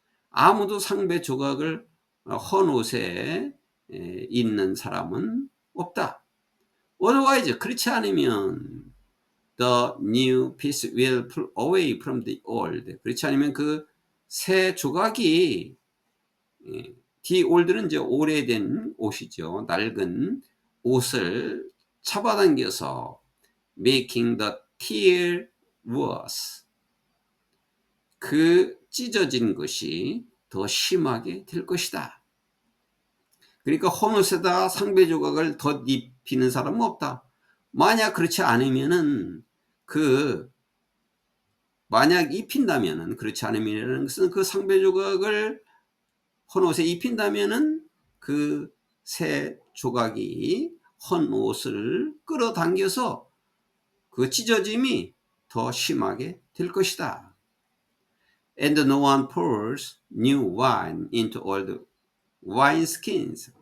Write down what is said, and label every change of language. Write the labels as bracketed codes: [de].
[ko] 아무도 상배 조각을 헌옷에 입는 사람은 없다. [en] Otherwise [ko] 그렇지 않으면 [en] the new piece will pull away from the old. [ko] 그렇지 않으면 그 새 조각이 [en] the old [ko] 는 이제 오래된 옷이죠. 낡은 옷을 잡아당겨서 [en] making the tear worse. [ko] 그 찢어진 것이 더 심하게 될 것이다. 그러니까 헌옷에다 상배 조각을 더 입히는 사람은 없다. 만약 그렇지 않으면은 만약 입힌다면은 그렇지 않으면은 것은 그 상배 조각을 헌옷에 입힌다면은 그 새 조각이 헌옷을 끌어당겨서 그 찢어짐이 더 심하게 될 것이다. [en] And no one pours new wine into old wineskins.